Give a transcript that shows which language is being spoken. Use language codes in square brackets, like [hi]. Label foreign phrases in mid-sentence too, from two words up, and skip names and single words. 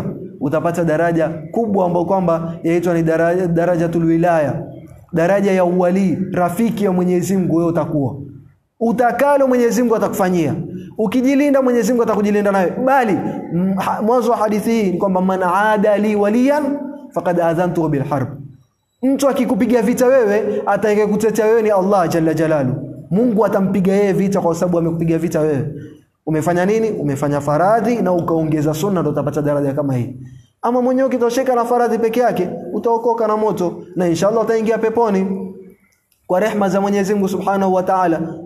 [sw] Utapata daraja kubwa ambayo kwamba yaitwa ni [ar] درجة الولاية, [sw] daraja ya uwali, rafiki ya Mwenyezi Mungu. Wewe utakuwa utakalo Mwenyezi Mungu atakufanyia. Ukijilinda Mwenyezi Mungu atakujilinda nawe. Bali mwanzo wa hadithi hii ni kwamba [ar] من عادى لي وليا فقد آذنته بالحرب. [sw] Mtu akikupiga vita wewe, atakayekutetea wewe ni Allah [ar] جل جلاله. [sw] Mungu atampiga yeye vita kwa sababu amekupiga vita wewe. Umefanya nini? Umefanya faradhi na ukaongeza sunna, ndio utapata daraja kama hii. Ama mwenyewe ukitosheka na faradhi peke yake, utaokoka na moto na inshallah utaingia peponi kwa rehema za Mwenyezi Mungu [ar] سبحانه وتعالى.